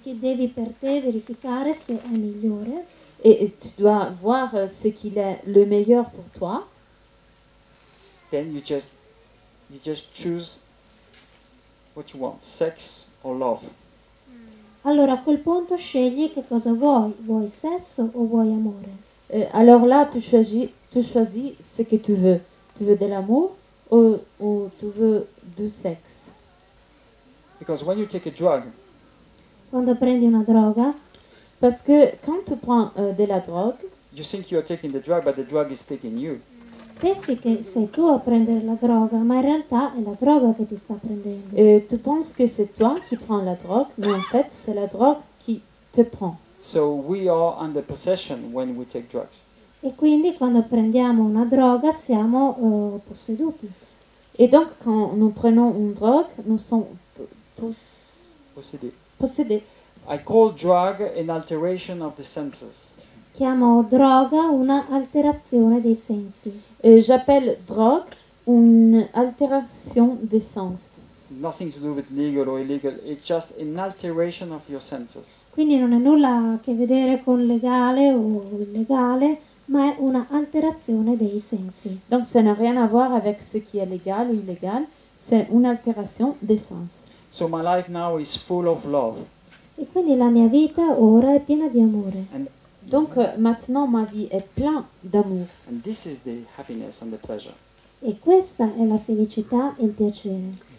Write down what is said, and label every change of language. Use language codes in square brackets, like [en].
[it] che devi per te verificare se è migliore. [fr] et tu dois voir ce qu'il est le meilleur pour toi. [en] then you just choose what you want, sex or love. [it] Allora a quel punto scegli che cosa vuoi. Vuoi sesso o vuoi amore? [fr] Alors là, tu choisis ce que tu veux. Tu veux de l'amour ou tu veux du sexe. [en] Because when you take a drug, [it] Quando prendi una droga, [fr] Parce que quand tu prends de la drogue, [en] you think you are taking the drug, but the drug is taking you. [it] pensi che sei tu a prendere la droga, ma in realtà è la droga che ti sta prendendo. [fr] Et tu penses que c'est toi qui prends la drogue, mais en fait, c'est la drogue qui te prend. [en] So we are under possession when we take drugs. [it] E quindi quando prendiamo una droga siamo posseduti. [fr] Et donc, quand nous prenons une drogue, nous sommes Possédés. possédés. [en] I call drug an alteration of the senses. [it] Chiamo droga una alterazione dei sensi. [fr] J'appelle drogue une altération des sens. [en] It's nothing to do with legal or illegal. It's just an alteration of your senses. [it] Quindi non è nulla a che vedere con legale o illegale, ma è una alterazione dei sensi. [fr] Donc, ça n'a rien à voir avec ce qui est légal ou illégal, c'est une altération des sens. [en] So my life now is full of love. [it] E quindi la mia vita ora è piena di amore. [fr] Donc, maintenant, ma vie est pleine d'amour. [en] And this is the happiness and the pleasure. [it] E questa è la felicità e il piacere.